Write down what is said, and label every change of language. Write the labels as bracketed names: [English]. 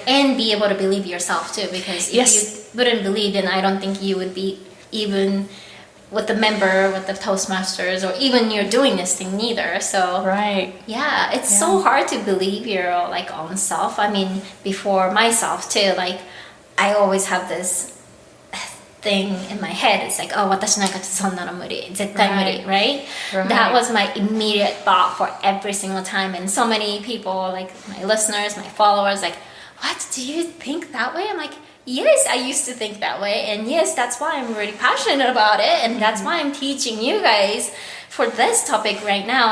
[English] And be able to believe yourself too, because if you wouldn't believe, then I don't think you would be even with the member, with the Toastmasters, or even you're doing this thing neither. So yeah, it's so hard to believe your own self. I mean, before myself too, I always have this thing in my head. It's like, oh, [Japanese] 私なんかそんなの無理、絶対無理, [English] right? That was my immediate thought for every single time. And so many people, like my listeners, my followers, like, what, do you think that way? I'm like, yes, I used to think that way. And yes, that's why I'm really passionate about it. And that's why I'm teaching you guys for this topic right now.